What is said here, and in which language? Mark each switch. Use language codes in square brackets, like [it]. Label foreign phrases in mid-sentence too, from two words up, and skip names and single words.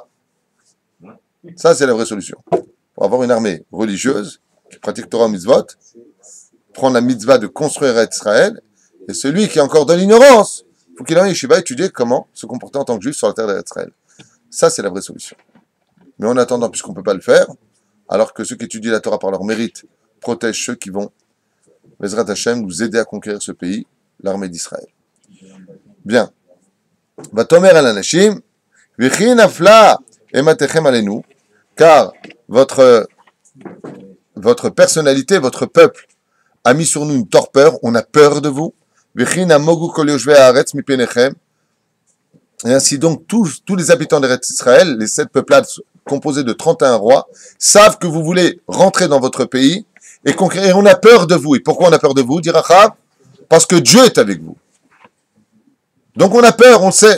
[fr] Ça, c'est la vraie solution. Pour avoir une armée religieuse qui pratique [he] תורה מצוות, [fr] prendre la mitzvah de construire Israël, et celui qui est encore dans l'ignorance, il faut qu'il aille en yeshiva étudier comment se comporter en tant que juif sur la terre d'Israël. Ça, c'est la vraie solution. Mais en attendant, puisqu'on ne peut pas le faire, alors que ceux qui étudient la Torah par leur mérite protègent ceux qui vont, [he] בעזרת השם, [fr] nous aider à conquérir ce pays, l'armée d'Israël. Bien. [he] ותאמר אל אנשים, וכי נפלה אימתכם עלינו, [fr] car votre personnalité, votre peuple, a mis sur nous une torpeur, on a peur de vous. [he] וכי נמוגו כל יושבי הארץ מפניכם. [fr] Et ainsi donc, tous les habitants d'Israël, les 7 peuplades composées de 31 rois, savent que vous voulez rentrer dans votre pays et conquérir. On a peur de vous. Et pourquoi on a peur de vous, dit Rachav? Parce que Dieu est avec vous. Donc on a peur, on le sait.